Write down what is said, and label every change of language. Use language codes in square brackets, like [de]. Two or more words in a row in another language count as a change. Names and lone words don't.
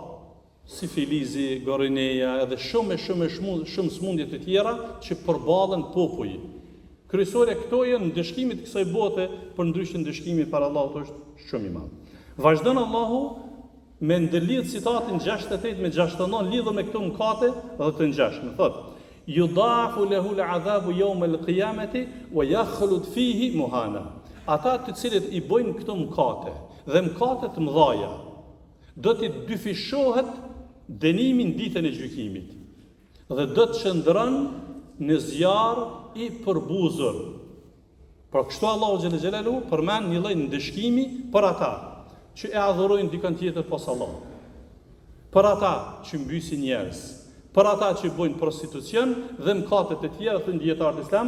[sq] Pra, sifilizi, gorineja, edhe shumë smundje të tjera që përballen popull. Kryesorja këto janë ndëshkimit të kësaj bote, për ndryshe ndëshkimi para Allahut është shumë i madh. Vazhdon Allahu me ndërlidh citatin 68 me 69 lidhur me këto mëkate dhe të ngjashme. Thotë: [ar] "يضاعف له العذاب يوم القيامة ويخلد فيه مهانا." [sq] Ata të cilët i bojnë këto mëkate dhe mëkate të mëdha, do t'i dyfishohet dënimi në ditën e gjykimit dhe do të shndron në zjarr i përbuzur. Por kështu Allahu [ar] جل جلاله [sq] përmend një lloj ndëshkimi për ata që e adhurojnë dikën tjetër pas Allahut, për ata që mbysin njerëz, për ata që bojnë prostitucion dhe mëkate të tjera të dietarët islam.